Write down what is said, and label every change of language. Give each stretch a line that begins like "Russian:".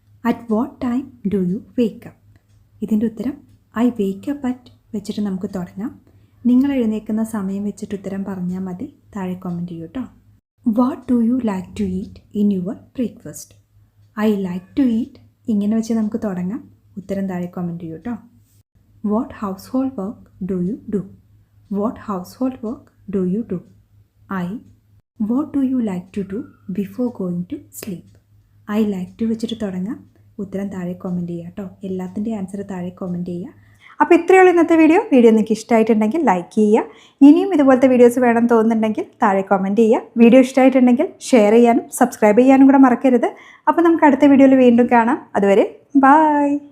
English: At what time do you wake up?
Malayalam: ഇതിൻ്റെ ഉത്തരം
English: I wake up at
Malayalam: വെച്ചിട്ട് നമുക്ക് തുടങ്ങാം. നിങ്ങൾ എഴുന്നേൽക്കുന്ന സമയം വെച്ചിട്ട് ഉത്തരം പറഞ്ഞാൽ മതി. താഴെ കമൻറ്റ് ചെയ്യൂ കേട്ടോ.
English: What do you like to eat in your breakfast? I like to eat.
Malayalam: ഇങ്ങനെ വെച്ച് നമുക്ക് തുടങ്ങാം. ഉത്തരം താഴെ കമൻറ്റ് ചെയ്യൂ കേട്ടോ.
English: What household work do you do? What household work do you do? I. What do you like to do before going to sleep? I like to
Malayalam: വെച്ചിട്ട് തുടങ്ങാം. ഉത്തരം താഴെ കമൻറ്റ് ചെയ്യുക കേട്ടോ. എല്ലാത്തിൻ്റെ ആൻസർ താഴെ കമൻറ്റ് ചെയ്യുക. അപ്പോൾ ഇത്രയുള്ള ഇന്നത്തെ വീഡിയോ നിങ്ങൾക്ക് ഇഷ്ടമായിട്ടുണ്ടെങ്കിൽ ലൈക്ക് ചെയ്യുക. ഇനിയും ഇതുപോലത്തെ വീഡിയോസ് വേണം തോന്നുന്നുണ്ടെങ്കിൽ താഴെ കമൻറ്റ് ചെയ്യുക. വീഡിയോ ഇഷ്ടമായിട്ടുണ്ടെങ്കിൽ ഷെയർ ചെയ്യാനും സബ്സ്ക്രൈബ് ചെയ്യാനും കൂടെ മറക്കരുത്. അപ്പോൾ നമുക്ക് അടുത്ത വീഡിയോയിൽ വീണ്ടും കാണാം. അതുവരെ ബൈ.